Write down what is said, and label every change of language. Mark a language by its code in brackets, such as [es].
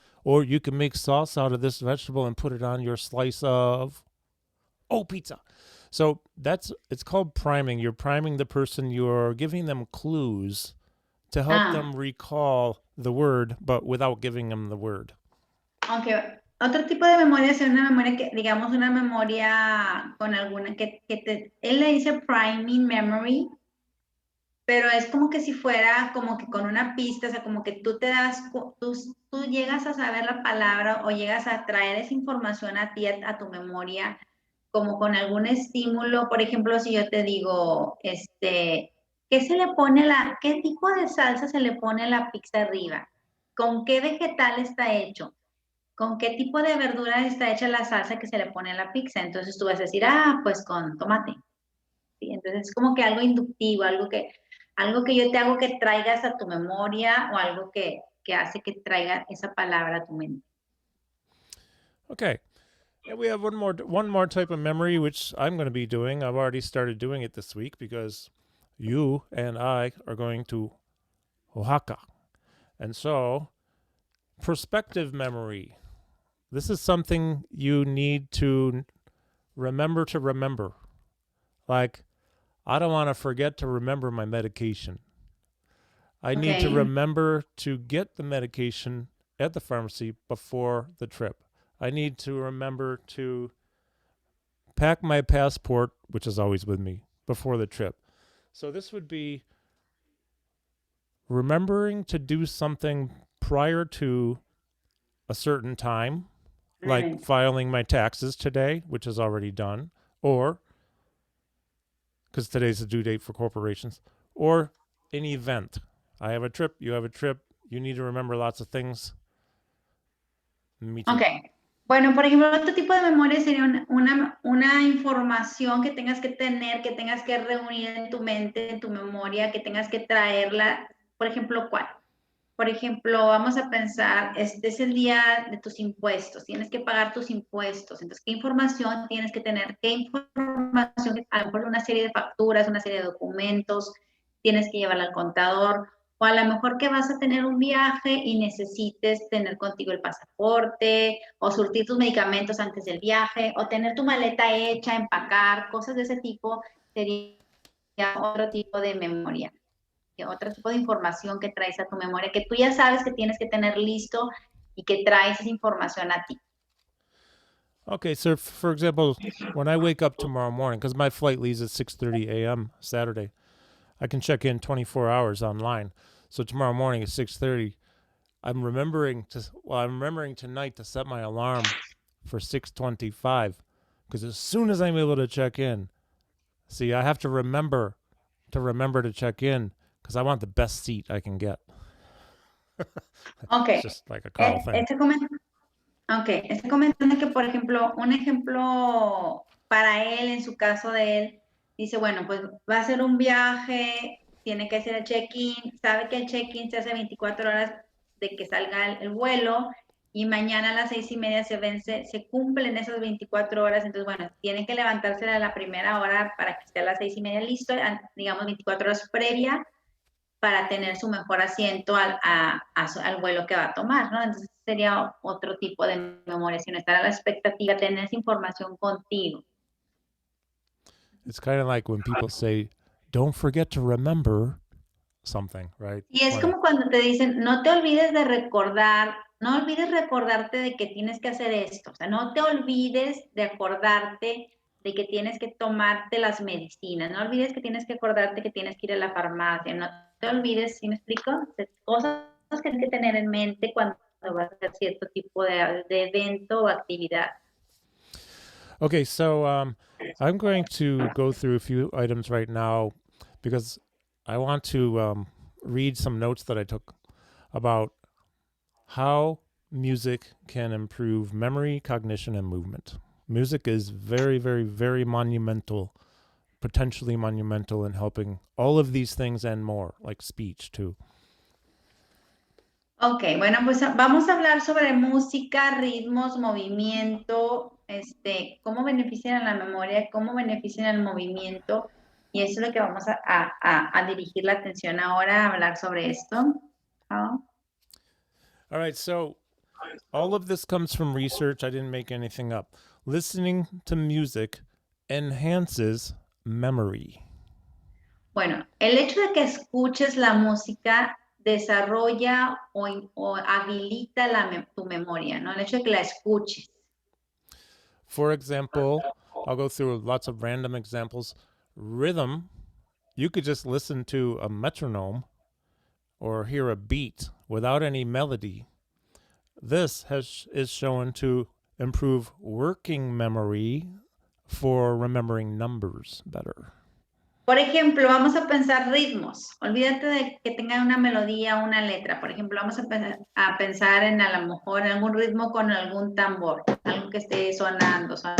[en] Or you can make sauce out of this vegetable and put it on your slice of, pizza. So it's called priming. You're priming the person. You're giving them clues to help them recall the word, but without giving them the word. Okay. [es] Otro tipo de memoria es una memoria que, digamos, una memoria con alguna él le dice [en] priming memory, [es] pero es como que si fuera como que con una pista, o sea, como que tú tú llegas a saber la palabra o llegas a traer esa información a ti, a tu memoria, como con algún estímulo. Por ejemplo, si yo te digo, ¿qué se le pone qué tipo de salsa se le pone a la pizza arriba? ¿Con qué vegetal está hecho? ¿Con qué tipo de verdura está hecha la salsa que se le pone a la pizza? Entonces tú vas a decir, pues con tomate. ¿Sí? Entonces es como que algo inductivo, algo que yo te hago que traigas a tu memoria o algo que hace que traiga esa palabra a tu mente. [en] Okay. And we have one more type of memory, which I'm going to be doing. I've already started doing it this week because you and I are going to Oaxaca. And so, perspective memory. This is something you need to remember. Like, I don't want to forget to remember my medication. I need to remember to get the medication at the pharmacy before the trip. I need to remember to pack my passport, which is always with me, before the trip. So this would be remembering to do something prior to a certain time, like filing my taxes today, which is already done, or because today's the due date for corporations, or an event. I have a trip, you have a trip, you need to remember lots of things. Me too. Ok. [es] Bueno, por ejemplo, otro tipo de memoria sería una información que tengas que tener, que tengas que reunir en tu mente, en tu memoria, que tengas que traerla. Por ejemplo, ¿cuál? Por ejemplo, vamos a pensar, este es el día de tus impuestos, tienes que pagar tus impuestos. Entonces, ¿qué información tienes que tener? ¿Qué información? A lo mejor una serie de facturas, una serie de documentos, tienes que llevarla al contador. O a lo mejor que vas a tener un viaje y necesites tener contigo el pasaporte, o surtir tus medicamentos antes del viaje, o tener tu maleta hecha, empacar, cosas de ese tipo, sería otro tipo de memoria. Otro tipo de información que traes a tu memoria, que tú ya sabes que tienes que tener listo y que traes esa información a ti. [en] Okay, so for example, when I wake up tomorrow morning, because my flight leaves at 6:30 a.m. Saturday, I can check in 24 hours online. So tomorrow morning at 6:30, I'm remembering tonight to set my alarm for 6:25, because as soon as I'm able to check in, see, I have to remember to check in because I want the best seat I can get. Okay. It's just like a Carl thing. [es] Está comentando que, por ejemplo, un ejemplo para él, en su caso de él, dice, bueno, pues va a hacer un viaje, tiene que hacer el check-in, sabe que el check-in se hace 24 horas de que salga el vuelo y mañana a las 6:30 se cumplen esas 24 horas, entonces, bueno, tiene que levantarse a la primera hora para que esté a las 6:30 listo, digamos 24 horas previa, para tener su mejor asiento al vuelo que va a tomar, ¿no? Entonces sería otro tipo de memoria, sino estar a la expectativa, tener esa información contigo. [en] It's kind of like when people say, don't forget to remember something, right? [es] Y es como cuando te dicen, no te olvides de recordar, no olvides recordarte de que tienes que hacer esto, o sea, no te olvides de acordarte de que tienes que tomarte las medicinas, no olvides que tienes que acordarte que tienes que ir a la farmacia, no te olvides, ¿sí me explico? Cosas que tienes que tener en mente cuando vas a hacer cierto tipo de evento o actividad. [en] Okay, so I'm going to go through a few items right now because I want to read some notes that I took about how music can improve memory, cognition, and movement. Music is very, very, very monumental, potentially monumental in helping all of these things and more, like speech too. [es] Ok, bueno, pues vamos a hablar sobre música, ritmos, movimiento, cómo benefician a la memoria, cómo benefician al movimiento, y eso es lo que vamos a dirigir la atención ahora, a hablar sobre esto. ¿No? [en] All right, so all of this comes from research. I didn't make anything up. Listening to music enhances memory. [es] Bueno, el hecho de que escuches la música desarrolla o habilita tu memoria, ¿no? El hecho de que la escuches. [en] For example, I'll go through lots of random examples. Rhythm you could just listen to a metronome or hear a beat without any melody. This is shown to improve working memory for remembering numbers better. [es] Por ejemplo, vamos a pensar ritmos. Olvídate de que tengan una melodía o una letra. Por ejemplo, vamos a pensar en a lo mejor en algún ritmo con algún tambor, algo que esté sonando.